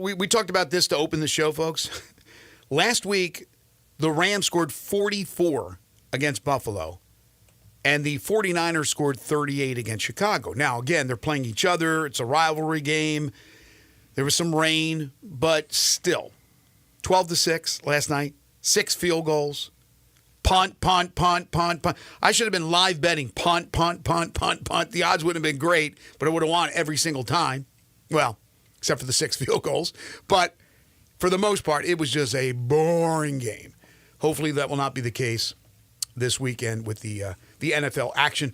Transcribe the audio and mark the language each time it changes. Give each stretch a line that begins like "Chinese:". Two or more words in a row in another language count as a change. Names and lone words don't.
English: We talked about this to open the show, folks. Last week, the Rams scored 44 against Buffalo, and the 49ers scored 38 against Chicago. Now, again, they're playing each other. It's a rivalry game. There was some rain, but still, 12-6 last night, 6 field goals. Punt, punt, punt, punt, punt. I should have been live betting punt, punt, punt, punt, punt. The odds wouldn't have been great, but I would have won every single time. Well, except for the 6 field goals. But for the most part, it was just a boring game. Hopefully that will not be the case this weekend with the NFL action.